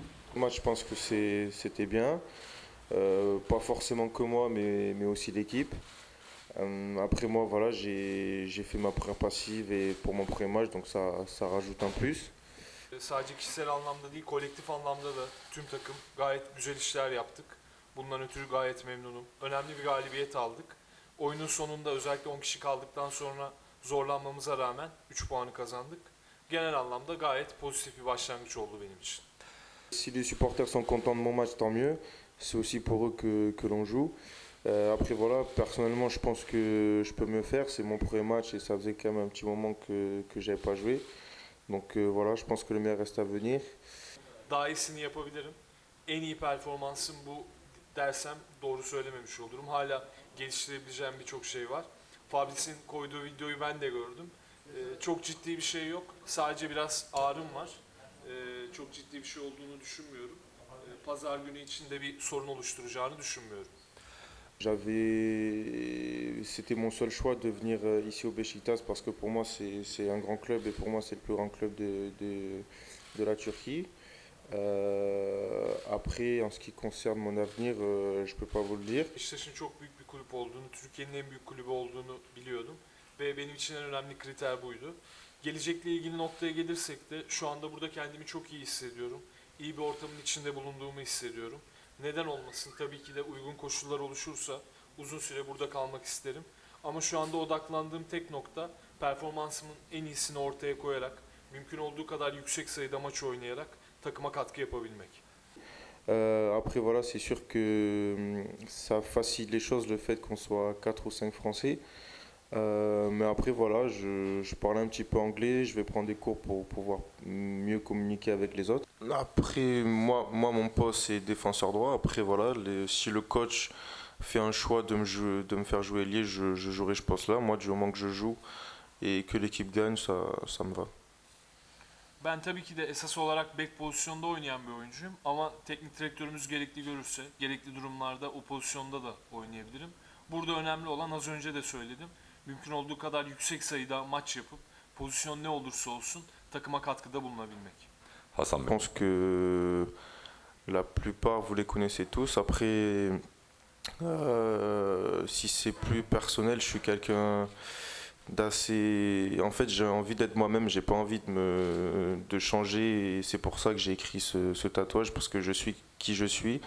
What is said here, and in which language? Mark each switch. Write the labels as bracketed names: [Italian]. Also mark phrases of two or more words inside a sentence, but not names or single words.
[French] Moi, je pense que c'était bien. Pas forcément que moi, mais aussi l'équipe. Après moi, voilà, j'ai fait ma première passive et pour mon premier match, donc ça rajoute un plus. [Turkish] Sadece kişisel anlamda değil, kolektif anlamda da tüm takım gayet güzel işler yaptık. Bundan ötürü gayet memnunum. Önemli bir galibiyet aldık. Oyunun sonunda özellikle 10 kişi kaldıktan sonra zorlanmamıza rağmen 3 puanı kazandık. Genel anlamda gayet pozitif bir başlangıç oldu benim için. [French] Si les supporters sont contents de mon match, tant mieux. C'est aussi pour eux que l'on joue. Après voilà, personnellement, je pense que je peux mieux faire. C'est mon premier match et ça faisait quand même un petit moment que j'avais pas joué. Donc voilà, je pense que le meilleur reste à venir. [Turkish] Daha iyisini yapabilirim. En iyi performansım bu dersem doğru söylememiş olurum. Hala geliştirebileceğim birçok şey var. Fabrice'in koyduğu videoyu ben de gördüm. Çok ciddi bir şey yok. Sadece biraz ağrım var. Çok ciddi bir şey olduğunu düşünmüyorum. Pazar günü için de bir sorun oluşturacağını düşünmüyorum. [French] C'était mon seul choix de venir ici au Beşiktaş parce que pour moi c'est un grand club et pour moi c'est le plus grand club de la Turquie. Après, en ce qui concerne mon avenir, je peux pas vous le dire. [Turkish] Beşiktaş'ın çok büyük bir kulüp olduğunu, Türkiye'nin en büyük kulübü olduğunu biliyordum. Ve benim için en önemli kriter buydu. Gelecekle ilgili noktaya gelirsek de şu anda burada kendimi çok iyi hissediyorum. İyi bir ortamın içinde bulunduğumu hissediyorum. Neden olmasın? Tabii ki de uygun koşullar oluşursa uzun süre burada kalmak isterim. Ama şu anda odaklandığım tek nokta performansımın en iyisini ortaya koyarak, mümkün olduğu kadar yüksek sayıda maç oynayarak takıma katkı yapabilmek. [French] Après, voilà, c'est sûr que ça facilite les choses le fait qu'on soit 4 ou 5 Français. Mais après, voilà, je parle un petit peu anglais, je vais prendre des cours pour pouvoir mieux communiquer avec les autres. Après, moi mon poste, c'est défenseur droit. Après, voilà, si le coach fait un choix de me faire jouer ailier, je jouerai ce poste-là. Moi, du moment que je joue et que l'équipe gagne, ça me va. [Turkish] Ben tabii ki de esas olarak bek pozisyonda oynayan bir oyuncuyum ama teknik direktörümüz gerekli görürse, gerekli durumlarda o pozisyonda da oynayabilirim. Burada önemli olan az önce de söyledim. Mümkün olduğu kadar yüksek sayıda maç yapıp pozisyon ne olursa olsun takıma katkıda bulunabilmek. [French] Je pense que la plupart, vous les connaissez tous. Après, si c'est plus personnel, je suis quelqu'un d'assez. En fait, j'ai envie d'être moi-même, j'ai pas envie de changer, et c'est pour ça que j'ai écrit ce tatouage, parce que je suis qui je suis.